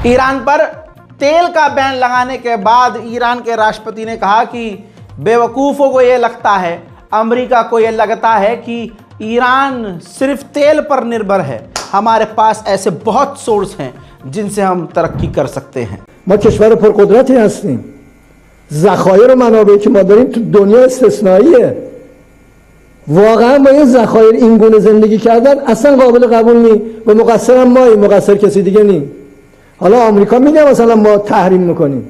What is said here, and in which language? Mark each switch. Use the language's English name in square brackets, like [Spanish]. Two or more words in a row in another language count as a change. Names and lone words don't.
[Hindi] ईरान पर तेल का बैन लगाने के बाद ईरान के राष्ट्रपति ने कहा कि बेवकूफ़ों को यह लगता है, अमेरिका को यह लगता है कि ईरान सिर्फ तेल पर निर्भर है, हमारे पास ऐसे बहुत सोर्स हैं जिनसे हम तरक्की कर सकते हैं। [Persian] ما کشور پرقدرتی هستیم. ذخایر و منابعی که ما داریم تو دنیا استثنائیه. واقعا با این ذخایر این گونه زندگی کردن اصلا قابل قبول نیست و مقصرم ماییم، مقصر کسی دیگه نیست. حالا آمریکا میگه مثلا ما تحریم میکنیم.